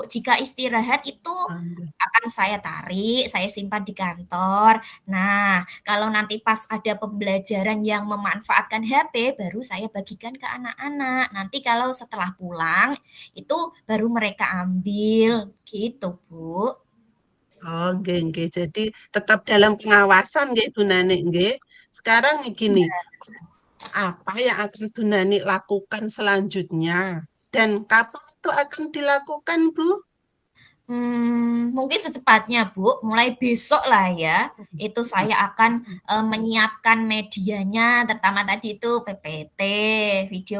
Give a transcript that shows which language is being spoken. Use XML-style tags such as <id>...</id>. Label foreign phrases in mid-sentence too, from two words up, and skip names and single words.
<id>Jika istirahat itu ah, akan saya tarik, saya simpan di kantor. Nah, kalau nanti pas ada pembelajaran yang memanfaatkan HP, baru saya bagikan ke anak-anak. Nanti kalau setelah pulang, itu baru mereka ambil, gitu Bu.</id> <jv>oh, nggih, nggih.</jv> <id>Jadi tetap dalam pengawasan nggih Bu Nani nggih. Sekarang gini, apa yang akan Bu Nani lakukan selanjutnya? Dan kapan itu akan dilakukan, Bu? Mungkin secepatnya, Bu, mulai besok lah ya, itu saya akan, menyiapkan medianya, terutama tadi itu PPT, video</id>